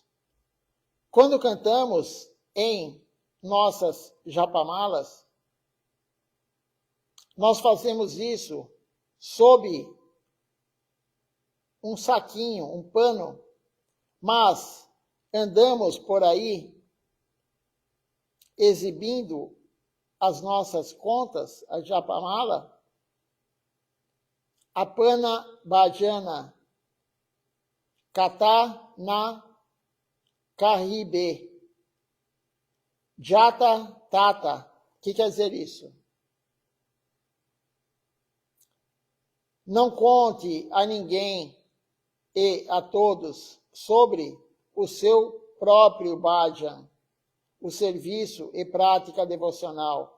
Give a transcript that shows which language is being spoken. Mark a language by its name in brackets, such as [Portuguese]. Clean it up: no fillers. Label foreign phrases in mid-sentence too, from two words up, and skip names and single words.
[Portuguese] Quando cantamos em nossas japamalas, nós fazemos isso sob um saquinho, um pano, mas andamos por aí exibindo as nossas contas, a japamala, [Bangla] আপন ভজন, কথা না কহিবে, যথা তথা. [Portuguese] O que quer dizer isso? Não conte a ninguém e a todos sobre o seu próprio bhajan, o serviço e prática devocional.